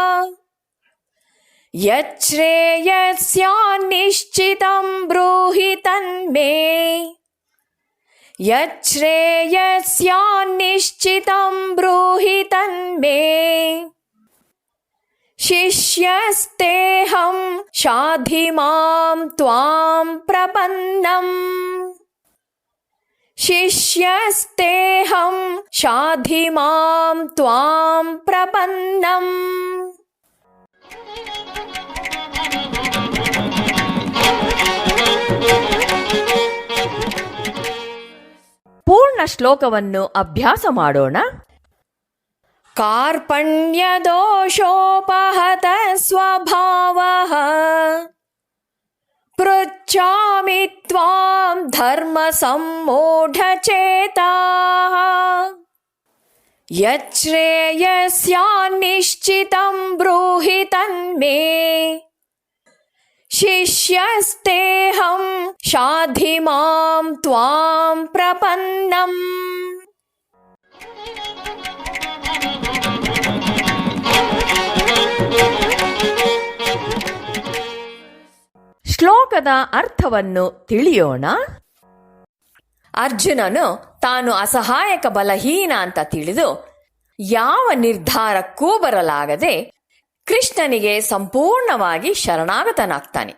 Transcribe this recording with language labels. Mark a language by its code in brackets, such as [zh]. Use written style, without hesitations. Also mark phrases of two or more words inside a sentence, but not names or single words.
[sa] ಯಚ್ಛ್ರೇಯಸ್ಯಾನ್ ನಿಶ್ಚಿತಂ ಬ್ರೂಹಿ ತನ್ಮೇ. ಯಚ್ಛ್ರೇಯಸ್ಯಾನ್ ನಿಶ್ಚಿತಂ ಬ್ರೂಹಿ ತನ್ಮೇ. ಶಿಷ್ಯಸ್ತೇಹಂ ಶಾಧಿಮಾಂ ತ್ವಾಂ ಪ್ರಪನ್ನಂ. ಶಿಷ್ಯಸ್ತೇಹಂ ಶಾಧಿಮಾಂ ತ್ವಾಂ ಪ್ರಪನ್ನಂ. [kn] ಪೂರ್ಣ ಶ್ಲೋಕವನ್ನು ಅಭ್ಯಾಸ ಮಾಡೋಣ. [sa] ಕಾರ್ಪಣ್ಯ ದೋಷೋಪಹತ ಸ್ವಭಾವಃ. ಪೃಚ್ಛಾಮಿ ತ್ವಾಂ ಧರ್ಮ ಸಮ್ಮೂಢಚೇತಾಃ. ಯಚ್ಛ್ರೇಯಸ್ಯಾನ್ ನಿಶ್ಚಿತಂ ಬ್ರೂಹಿ ತನ್ಮೇ. ಶಿಷ್ಯಸ್ತೇಹಂ ಶಾಧಿಮಾಂ ತ್ವಾಂ ಪ್ರಪನ್ನಂ. [kn] ಶ್ಲೋಕದ ಅರ್ಥವನ್ನು ತಿಳಿಯೋಣ. ಅರ್ಜುನನು ತಾನು ಅಸಹಾಯಕ ಬಲಹೀನ ಅಂತ ತಿಳಿದು ಯಾವ ನಿರ್ಧಾರಕ್ಕೂ ಬರಲಾಗದೆ ಕೃಷ್ಣನಿಗೆ ಸಂಪೂರ್ಣವಾಗಿ ಶರಣಾಗತನಾಗ್ತಾನೆ.